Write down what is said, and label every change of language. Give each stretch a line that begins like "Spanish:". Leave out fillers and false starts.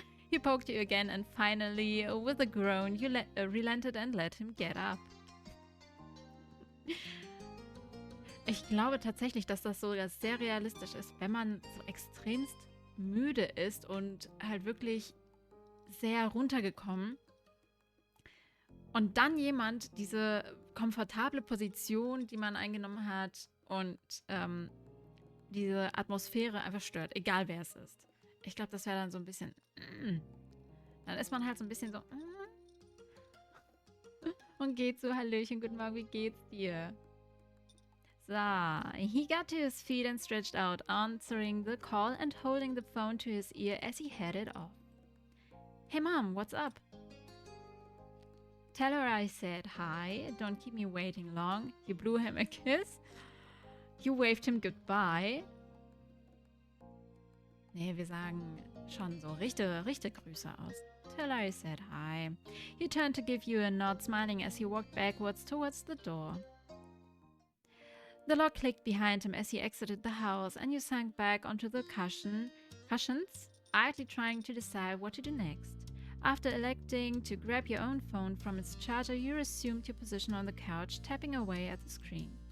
English: He poked you again and finally, with a groan, you relented and let him get up.
German: Ich glaube tatsächlich, dass das sogar sehr realistisch ist, wenn man so extremst müde ist und halt wirklich sehr runtergekommen und dann jemand diese komfortable Position, die man eingenommen hat und diese Atmosphäre einfach stört, egal wer es ist. Ich glaube, das wäre dann so ein bisschen dann ist man halt so ein bisschen so und geht so, Hallöchen, guten Morgen, wie geht's dir?
English: So, he got to his feet and stretched out, answering the call and holding the phone to his ear as he headed off. Hey mom, what's up? Tell her I said hi, don't keep me waiting long. You blew him a kiss. You waved him goodbye.
German: Nee, wir sagen schon so richte Grüße aus.
English: Tell her I said hi. He turned to give you a nod, smiling as he walked backwards towards the door. The lock clicked behind him as he exited the house, and you sank back onto the cushions, idly trying to decide what to do next. After electing to grab your own phone from its charger, you resumed your position on the couch, tapping away at the screen.